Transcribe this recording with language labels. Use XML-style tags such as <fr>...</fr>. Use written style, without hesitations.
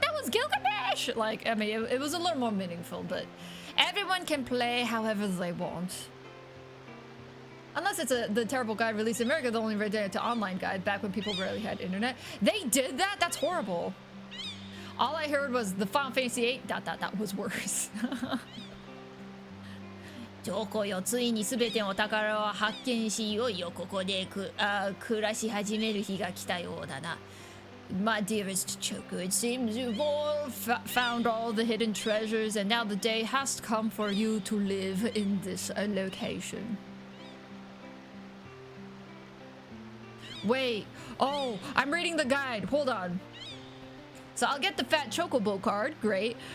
<en>That was Gilgamesh? Like, I mean, it was a little more meaningful, but everyone can play however they want. Unless it's the terrible guide released in America, the only red to online guide back when people barely had internet. They did that? That's horrible. All I heard was the Final Fantasy VIII ... was worse.</en> <ja>チョコよ、ついにすべてのお宝を発見し、いよいよここで暮らし始める日が来たようだな。</ja> <en>My dearest Choco, it seems you've all found all the hidden treasures, and now the day has come for you to live in this location. Wait, oh, I'm reading the guide. Hold on. So I'll get the Fat Chocobo card. Great.</en>